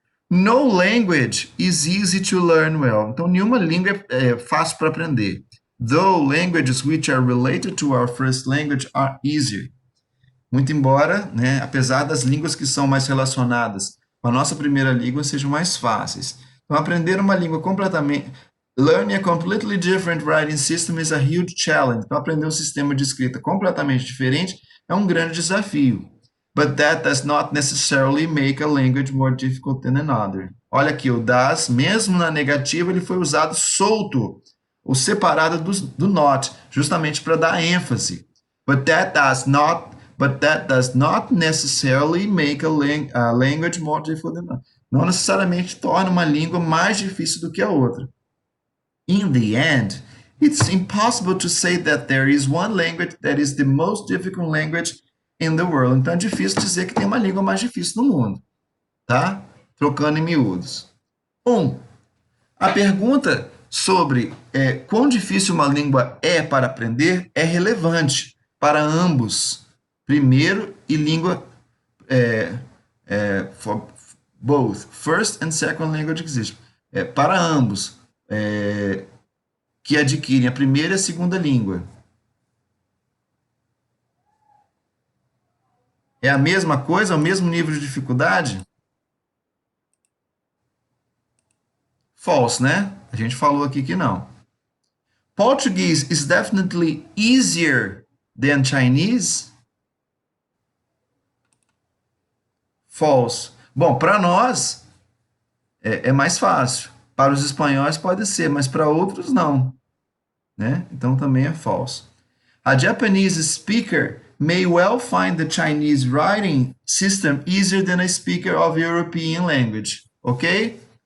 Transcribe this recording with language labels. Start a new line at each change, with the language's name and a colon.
English: No language is easy to learn well.
Portuguese: Então, nenhuma língua é fácil para aprender.
English: Though languages which are related to our first language are easier.
Portuguese: Muito embora, né, apesar das línguas que são mais relacionadas com a nossa primeira língua sejam mais fáceis. Então, aprender uma língua completamente...
English: Learning a completely different writing system is a huge challenge.
Portuguese: Então, aprender um sistema de escrita completamente diferente é um grande desafio.
English: But that does not necessarily make a language more difficult than another.
Portuguese: Olha aqui, o does, mesmo na negativa, ele foi usado solto, ou separado do not, justamente para dar ênfase.
English: But that does not necessarily make a language more difficult than another.
Portuguese: Não necessariamente torna uma língua mais difícil do que a outra.
English: In the end, it's impossible to say that there is one language that is the most difficult language in the world.
Portuguese: Então é difícil dizer que tem uma língua mais difícil no mundo, tá? Trocando em miúdos. A pergunta sobre quão difícil uma língua é para aprender é relevante para ambos, primeiro e língua
English: for both first and second language exist.
Portuguese: Para ambos, que adquirem a primeira e a segunda língua. É a mesma coisa, é o mesmo nível de dificuldade? False, né? A gente falou aqui que não.
English: Portuguese is definitely easier than Chinese? False.
Portuguese: Bom, para nós é mais fácil. Para os espanhóis pode ser, mas para outros não, né? Então também é false.
English: A Japanese speaker may well find the Chinese writing system easier than a speaker of European language, ok?